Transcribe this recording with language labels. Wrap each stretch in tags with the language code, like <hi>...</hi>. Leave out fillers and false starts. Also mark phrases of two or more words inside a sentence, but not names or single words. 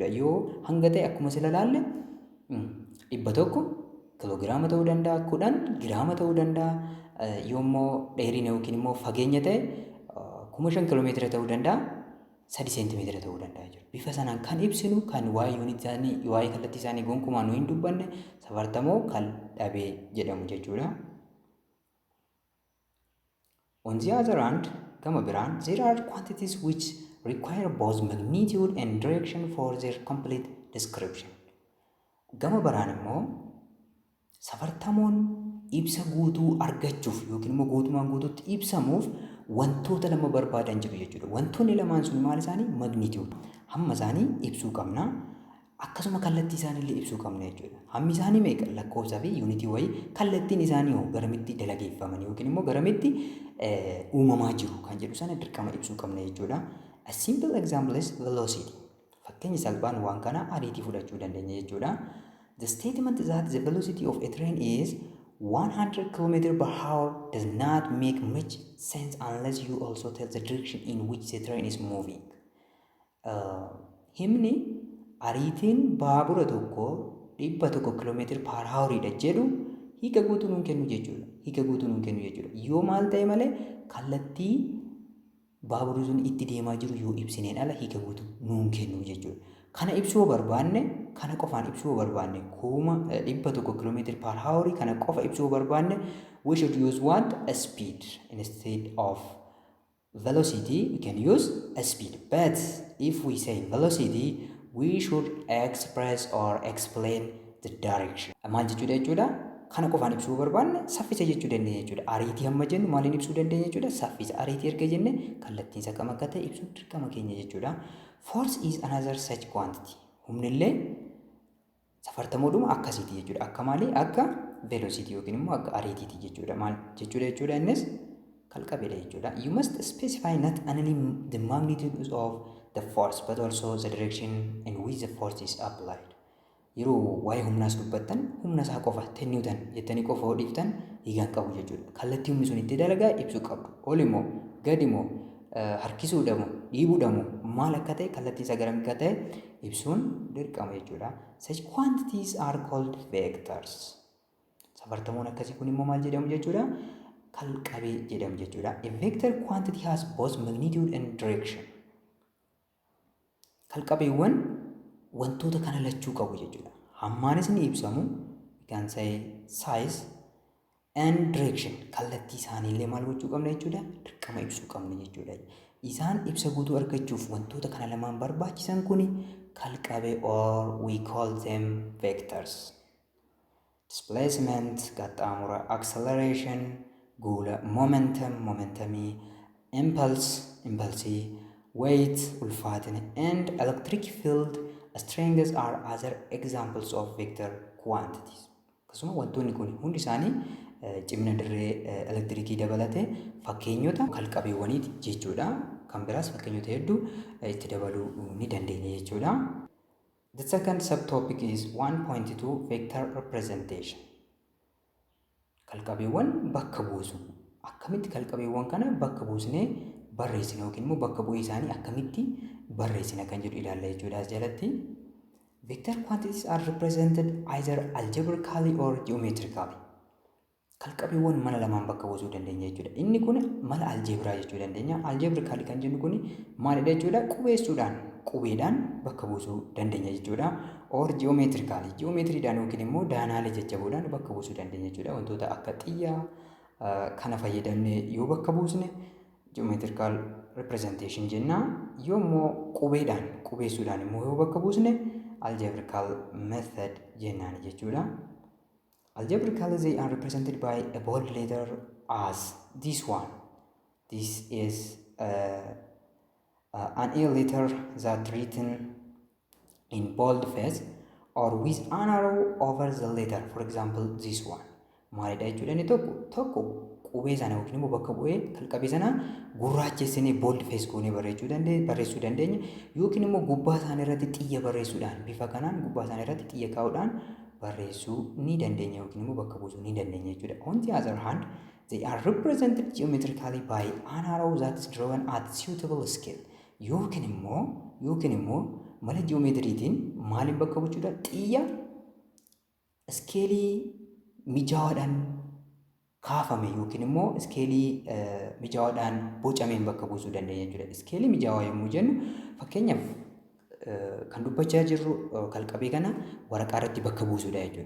<om>Yoo hanga ta'e akkuma sila laalle 100 kiloogiraama ta'uu danda'a, 10 giraama ta'uu danda'a. Yoommoo dheerina yookiin immoo fageenya ta'e 5000 kiiloomeetira ta'uu danda'a, 3 seentimeetira ta'uu danda'a jechuudha. Bifa sanaan kan ibsinu kan waa'ee yuunitii isaanii, waa'ee kallattii isaanii gonkumaa nu hin dubbanne safartamoo kaldhabee jedhamu jechuudha.</om> <en>On the other hand,</en> <om>gama biraan,</om> <en>there are quantities which require both magnitude and direction for their complete description.</en> <om>Gama biraan immoo safartamoon ibsa guutuu argachuuf yookiin immoo guutumaan guutuutti ibsamuuf wantoota lama barbaadan jiru jechuudha. Wantoonni lamaan sun maal isaanii? Magnitude. Hamma isaanii ibsuu qabna. Akkasuma kallattii isaaniillee ibsuu qabna jechuudha. Hammi isaanii meeqa? Lakkoofsaa fi yuunitii wayii kallattiin isaanii hoo garamitti dalageeffaman yookiin immoo garamitti uumamaa jiru kan jedhu sana dirqama ibsuu qabna jechuudha.</om> <en>A simple example is velocity.</en> <om>Fakkeenya salphaan waan kana ariitii fudhachuu dandeenya jechuudha.</om> <en>The statement that the velocity of a train is 100 km per hour does not make much sense unless you also tell the direction in which the train is moving.</en> <om>Himni ariitiin baabura tokko 100</om> <en>km per hour</en> <om>dha jedhu hiika guutuu nuun kennu jechuudha. Hiika guutuu nuun kennu jechuudha. Yoo maal ta'e malee kallattii baaburri sun itti deemaa jiru yoo ibsineen ala hiika guutuu nuun kennu jechuudha. Kana ibsuu barbaanne kana qofaan ibsuu barbaanne kuma 100 km/h kana qofa ibsuu barbaanne</om> <en>we should use what a speed instead of velocity. We can use a speed, but if we say velocity we should express or explain the direction.</en> <om>Maal jechuudha jechuudha kana qofaan ibsuu barbaanne saffisa jechuu dandeenya jechuudha. Ariitii hamma jennu maaliin ibsuu dandeenya jechuudha? Saffisa. Ariitii erga jenne kallattiin isa kam akka ta'e ibsuun dirqama keenya jechuudha.</om> <en>Force is another such quantity.</en> <om>Humnillee safartamoodhuma akkasiiti jechuudha. Akka maalii? Akka velocity yookiin immoo akka ariitiiti jechuudha. Maal jechuudha jechuudha innis kalqabeedha jechuudha.</om> <en>You must specify not only the magnitude of the force but also the direction in which the force is applied.</en> <om>Yeroo waa'ee humnaas dubbattan humna isaa qofa 10 Newton jettanii qofa hodhiiftan hiigaan qabu jechuudha. Kallattii humni sun itti dalagaa ibsuu qabdu. Ol immoo gad immoo harkisuudha moo dhiibuudha moo maal akka ta'e kallattii isaa garam akka ta'e ibsuun dirqama jechuudha.</om> <en>Such quantities are called vectors.</en> <om>Safartamoon akkasii kun immoo maal jedhamu jechuudha? Kalqabee jedhamu jechuudha.</om> <en>A vector quantity has both magnitude and direction.</en> <om>Kalqabeewwan wantoota kana lachuu qabu jechuudha. Hammaanis ni ibsamu,</om> <en>we can say size and direction.</en> <om>Kallattii isaaniillee maal gochuu qabna jechuudha? Dirqama ibsuu qabna jechuudha. Isaan ibsa guutuu argachuuf wantoota kana lamaan barbaachisan kuni kalqabee</om> <en>or we call them vectors.</en> <om>Displacement, qaxxaamura, acceleration, guula, momentumii, impulse, weight, ulfaatina, and electric field strengths are other examples of vector quantities. Akkasuma wantoonni kun hundi isaanii cimina dirree elektirikii dabalatee fakkeenyota kalqabeewwaniiti jechuudha. Kan biraas fakkeenyota hedduu itti dabaluu ni dandeenya jechuudha.</om> <en>The second subtopic is 1.2 vector representation.</en> <om>Kalqabeewwan bakka buusu. Akkamitti kalqabeewwan kana bakka buusnee barreessina yookiin immoo bakka bu'ee isaanii akkamitti barreessina kan jedhu ilaalla jechuudha as jalatti.</om> <en>Vector quantities are represented either algebraically or geometrically.</en> <om>Kalqabeewwan mala lamaan bakka buusuu dandeenya jechuudha. Inni kun mala algebraa jechuu dandeenya. Algebraically kan jennu kun maalidha jechuudha? Qubeessuudhaan qubeedhaan bakka buusuu dandeenya jechuudha.</om> <en>Or geometrically</en> <om>geometriidhaan yookiin immoo daanaalee jajjaboodhaan bakka buusuu dandeenya jechuudha. Wantoota akka xiyyaa kana fayyadamnee yoo bakka buusne</om> <en>geometrical representation</en> <om>jenna. Yoommoo qubeedhaan qubeessuudhaan immoo yoo bakka buusne</om> <en>algebraical method</en> <om>jennaan jechuudha.</om> <en>Algebraically they are represented by a bold letter as this one. This is an A letter that written in boldface or with an arrow over the letter. For example, this one.</en> <om>Maalidha jechuudha inni tokko qubee sana yookiin immoo bakka bu'ee kalqabee sana gurraachessinee boldface goonee barreessuu dandeenya. Yookiin immoo gubbaa isaanii irratti xiyya barreessuudhaan bifa kanaan gubbaa isaanii irratti xiyya kaa'uudhaan barreessuu ni dandeenya yookiin immoo bakka buusuu ni dandeenya jechuudha.</om> <en>On the other hand, they are represented geometrically by an arrow that is drawn at suitable scale.</en> <om>Yookiin immoo mala geometriitiin maaliin bakka buuchuudha? Xiyya iskeelii mijaawaadhaan kaafame yookiin immoo iskeelii mijaawaadhaan bocameen bakka buusuu dandeenya jechuudha. Iskeelii mijaawaa yommuu jennu fakkeenyaaf kan dubbachaa jirru kalqabee kana waraqaa irratti bakka buusuudha jechuudha.</om>